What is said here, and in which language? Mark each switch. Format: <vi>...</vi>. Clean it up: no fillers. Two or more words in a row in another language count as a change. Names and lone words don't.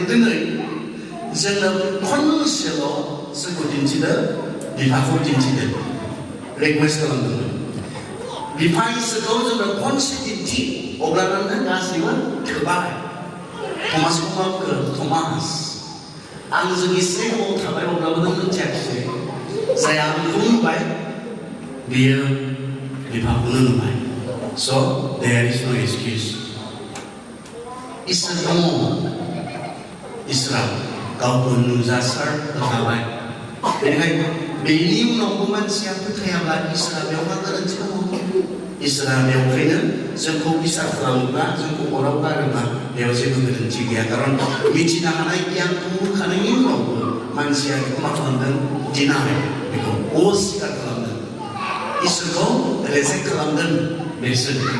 <brx>दिनै जोंनो खनसेल' सोरखौ दिन्थिदो बिफाखौ दिन्थिदो रिकुवेस्ट खालामदोंमोन बिफा इसोरखौ जोंनो खनसे दिन्थि अब्लानो गासैबो थोबाय थमासखौ मा बुङो थमास आंजों एसे गोबाव थाबाय अब्लाबो नों मिथियाखिसै जाय आंखौ नुबाय बेयो बिफाखौनो नुबाय</brx> <en>so there is no excuse</en> <brx>इसोर दङ इसोरा गावखौ नुजासार होखाबाय बेनिखायनो बेनि उनावबो मानसिया फोथायाब्ला इसोरा बेयाव मा गोरोन्थि दङ इसोरा बेवहायनो जोंखौ बिसार खालामोब्ला जोंखौ अराव गारोब्ला बेयाव जेबो गोरोन्थि गैया खारन मिथिनो हानाय गियानखौ होखानायनि उनावबो मानसिया बेखौ मा खालामदों दिनाय बेखौ अस्वीकार खालामदों इसोरखौ रेजेक्ट खालामदों बेसोर</brx>